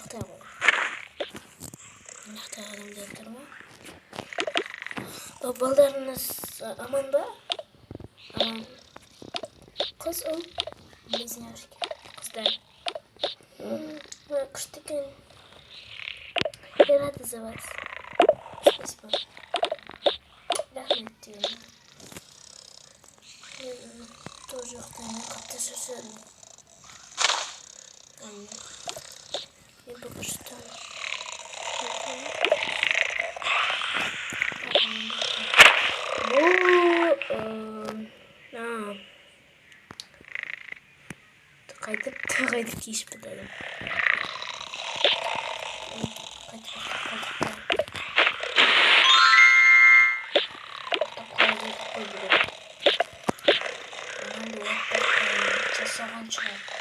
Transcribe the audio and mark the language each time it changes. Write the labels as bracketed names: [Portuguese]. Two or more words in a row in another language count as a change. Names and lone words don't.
[Kazakh] Ұйықтағым деп тұр ма? Балдарыңыз аман ба? Аман. Қыз ұл? Близняшки. Қыздар. Күшті екен. [Russian] Я рада за вас. Спасибо. Рахмет тебе. Я тоже как-то шаршадым. Я только что. [Kazakh] Қайтып кеш бітеді. Жасаған шығар.